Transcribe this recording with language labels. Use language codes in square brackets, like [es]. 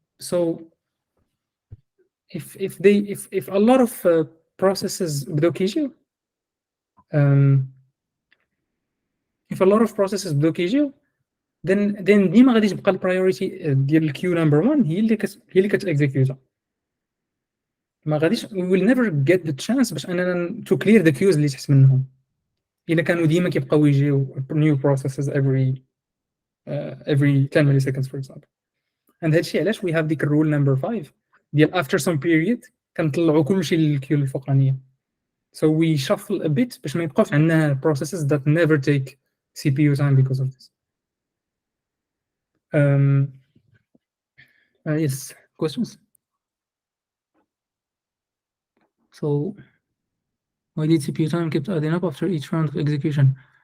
[en] So if a lot of processes [ar] بداو كيجيو [en] if a lot of processes بداو كيجيو [ar] then ديما غادي تبقى البرايوريتي ديال الكيو نمبر 1 هي اللي كتاكزيكيوتا. ما غاديش [en] we will never get the chance [ar] باش اننا [en] to clear the queues [ar] اللي تحت منهم الا كانوا ديما كيبقاو يجيو [en] new processes every 10 milliseconds for example. [ar] and هادشي علاش [en] we have [ar] ديك الرول نمبر 5 ديال [en] after some period [ar] كنطلعوا كلشي للكيو الفوقانيه. [en] so we shuffle a bit [ar] باش ما يبقاوش عندنا [en] processes that never take CPU time because of this. Yes, questions? So why did CPU time keep adding up after each round of execution?